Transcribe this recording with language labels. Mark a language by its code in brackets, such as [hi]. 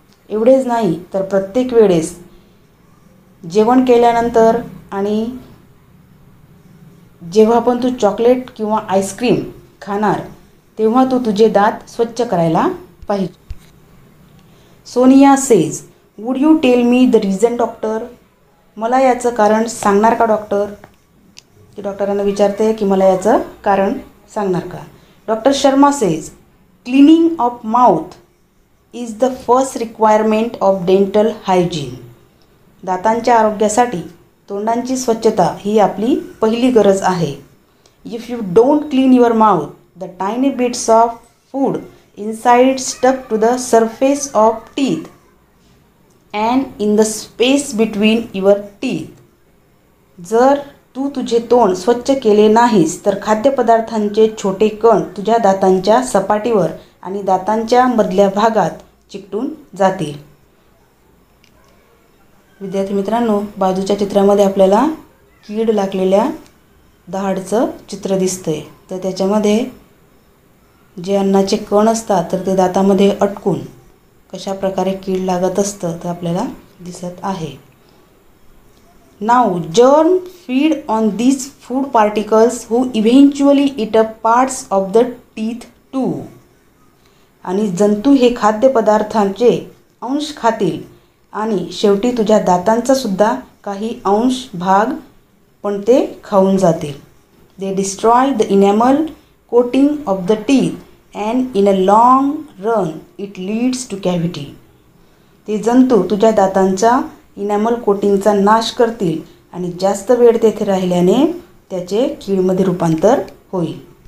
[mr] एवढेच नाही तर प्रत्येक वेळेस जेवण केल्यानंतर आणि जेव्हा पण तू चॉकलेट किंवा आईस्क्रीम खाणार तेव्हा तू तुझे दात स्वच्छ करायला पाहिजे. [en] Sonia says would you tell me the reason doctor. [mr] मला याचं कारण सांगणार का डॉक्टर. ती डॉक्टरांना विचारते की मला याचं कारण सांगणार का. [en] Doctor Sharma says cleaning of mouth is the first requirement of dental hygiene. [mr] दातांच्या आरोग्यासाठी तोंडांची स्वच्छता ही आपली पहिली गरज आहे. [en] If you don't clean your mouth the tiny bits of food inside stuck to the surface of teeth and in the space between your teeth. [mr] जर तू तुझे तोंड स्वच्छ केले नाहीस तर खाद्यपदार्थांचे छोटे कण तुझ्या दातांच्या सपाटीवर आणि दातांच्या मधल्या भागात चिकटून जातील. विद्यार्थी मित्रांनो, बाजूच्या चित्रामध्ये आपल्याला कीड लागलेल्या दाढचं चित्र दिसतंय. तर त्याच्यामध्ये जे अन्नाचे कण असतात तर ते दातामध्ये अटकून कशा प्रकारे कीड लागत असतं तर आपल्याला दिसत आहे. [en] Now germ feed on these food particles who eventually eat up parts of the teeth too. [mr] आणि जंतू हे खाद्यपदार्थांचे अंश खातील आणि शेवटी तुझ्या दातांचा सुद्धा काही अंश भाग पण ते खाऊन जातील. [en] They destroy the enamel coating of the teeth and in a long run it leads to cavity. [mr] ते जंतू तुझ्या दातांच्या इनॅमल कोटिंगचा नाश करतील आणि जास्त वेळ तेथे राहिल्याने त्याचे कीडमध्ये रूपांतर होईल.